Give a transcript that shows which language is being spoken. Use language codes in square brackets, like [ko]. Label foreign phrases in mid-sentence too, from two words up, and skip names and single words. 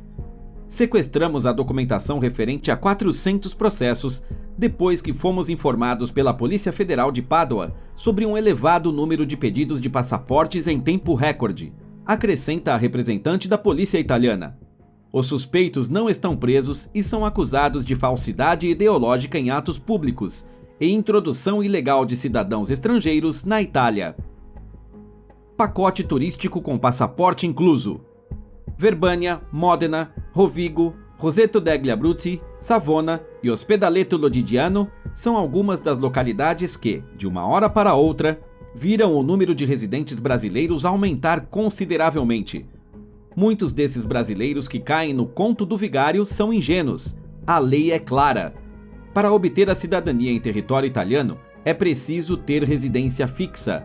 [pt] Sequestramos a documentação referente a 400 processos depois que fomos informados pela Polícia Federal de Pádua sobre um elevado número de pedidos de passaportes em tempo recorde, acrescenta a representante da polícia italiana. Os suspeitos não estão presos e são acusados de falsidade ideológica em atos públicos e introdução ilegal de cidadãos estrangeiros na Itália. Pacote turístico com passaporte incluso. Verbania, Modena, Rovigo, Roseto degli Abruzzi, Savona e Ospedaletto Lodigiano são algumas das localidades que, de uma hora para outra, viram o número de residentes brasileiros aumentar consideravelmente. Muitos desses brasileiros que caem no conto do vigário são ingênuos. A lei é clara. Para obter a cidadania em território italiano, é preciso ter residência fixa.